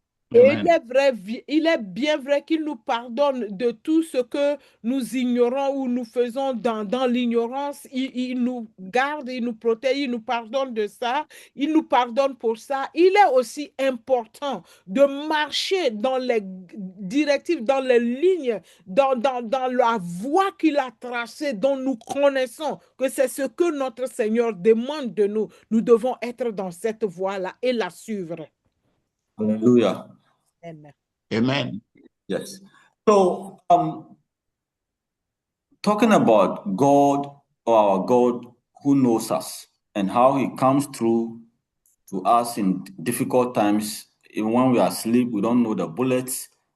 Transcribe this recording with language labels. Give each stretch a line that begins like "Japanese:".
French: Et Amen. il est bien vrai qu'il nous pardonne de tout ce que nous ignorons ou nous faisons dans l'ignorance. Il nous garde, il nous protège, il nous pardonne de ça, il nous pardonne pour ça. Il est aussi important de marcher dans les directives, dans les lignes, dans la voie qu'il a tracée, dont nous connaissons que c'est ce que notre Seigneur demande de nous. Nous devons être dans cette voie-là et la suivre. Hallelujah. Amen. Amen.
English: Yes. So, talking about God or our God who knows us and how he comes through to us in difficult times, even when we are asleep, we don't know the bullets